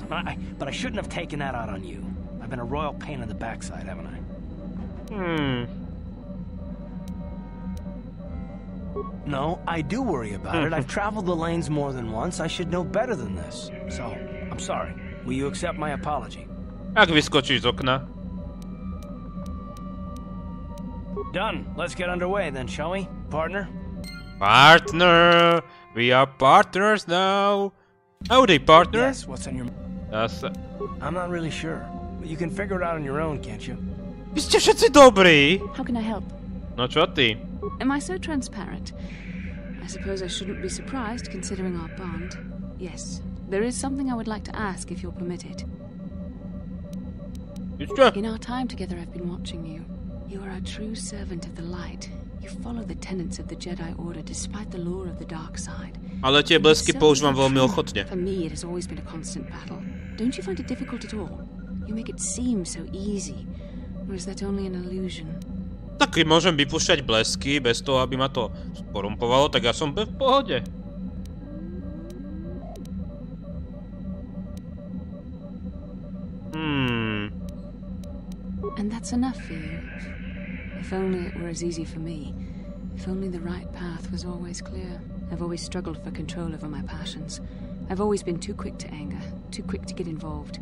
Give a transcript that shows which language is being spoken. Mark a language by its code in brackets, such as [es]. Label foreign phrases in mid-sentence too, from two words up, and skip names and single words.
[en] But I shouldn't have taken that out on you. I've been a royal pain in the backside, haven't I? No, I do worry about it. I've traveled the lanes more than once. I should know better than this. So, I'm sorry. Will you accept my apology? [sk] Ak vyskočíš z okna. [en] Done. Let's get underway then, shall we, partner? Partner! We are partners now! Howdy, partner! Yes, what's on your... I'm not really sure. But you can figure it out on your own, can't you? [sk] Vy ste všetci dobrí! [en] How can I help? [sk] No čo ty? [en] Am I so transparent? I suppose I shouldn't be surprised, considering our bond. Yes, there is something I would like to ask, if you'll permit it. In our time together, I've been watching you. You are a true servant of the light. You follow the tenets of the Jedi Order despite the lure of the dark side. [sk] Ale tie blesky používam veľmi ochotne. [en] For me, it has always been a constant battle. Don't you find it difficult at all? You make it seem so easy. Or is that only an illusion? [sk] Tak keď môžem vypúšťať blesky bez toho, aby ma to porumpovalo, tak ja som v pohode. [en] And that's enough for you. If only it were as easy for me. If only the right path was always clear. I've always struggled for control over my passions. I've always been too quick to anger, too quick to get involved.